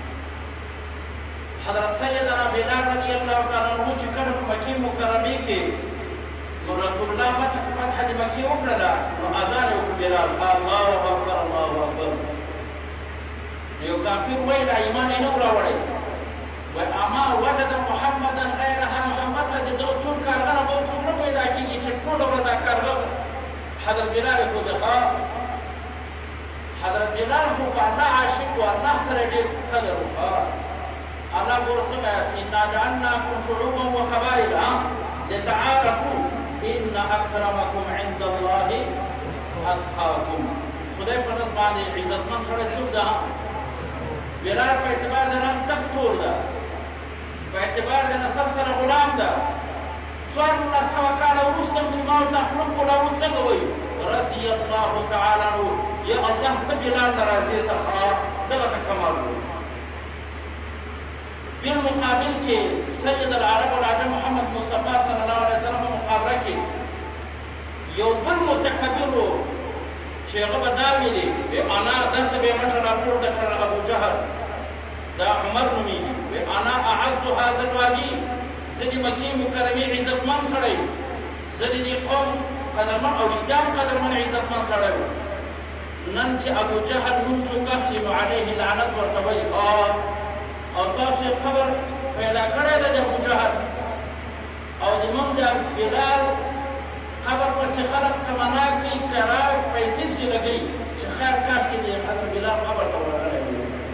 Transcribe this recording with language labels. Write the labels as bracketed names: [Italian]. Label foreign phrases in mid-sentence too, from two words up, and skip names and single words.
[Pashto] حضرت سیدنا بلال [Arabic] رضی الله تعالی عنہ [Pashto] چې کله په مکې مکرمې کې نو رسول الله فتح د مکې وکړله نو اذان یې وکړ بلال [Arabic] الله اکبر الله اکبر [Pashto] یو کافر وایي دا ایمان یې نه و راوړی وایي [Arabic] اما وجد محمدا غیر هذا [Pashto] مطلب د دغه ټول کارغه به څوک نه پیدا کېږي چې ټوله ورځ دا کارغه حضرت بلال یې کوده حضرت بلال خو په الله عاشق و الله سره ډېر قدر وکړه الله ورته [Arabic] انا جعلناكم شعوبا وقبائل لتعارفوا ان اکرمکم عند الله اتقاکم [Pashto] خدای په نس باندې عزتمن سره څوک ده بلال په اعتبار د رنګ تک تور ده په اعتبار د نسب سره غلام ده 1400 کاله وروسته چې ما ورته خلق غلام څنګه وایي [Arabic] رضي الله تعالی عنه [Pashto] یا الله ته بلال نه راضي څخه دغه کمال وایي بالمقابل کې [Arabic] سید العرب والعجم [Pashto] محمد مصطفی [Arabic] صلی الله علیه وسلم [Pashto] مقابله کې یو بل متکبر چې هغه به دا ویلي انا داسې به منډه راپورته کړله ابو جهل دا عمر نومیږي [Arabic] انا اعز هذا الوادي [Pashto] زه د مکې مکرمې عزتمن سړی زه د دې قوم قدرمن او رښتیا هم قدرمن عزتمن سړی نن چې ابو جهل نوم څوک اخلي نو علیه لعنت ورته وایي او تاسو قبر پیدا کړی دی د ابو جهل او زموږ د بلال قبر پسې خلک تمنا کوي کرا پیسې پسې لګوي چې خیر کاش کې د حضرت بلال قبر ته ورغلی وي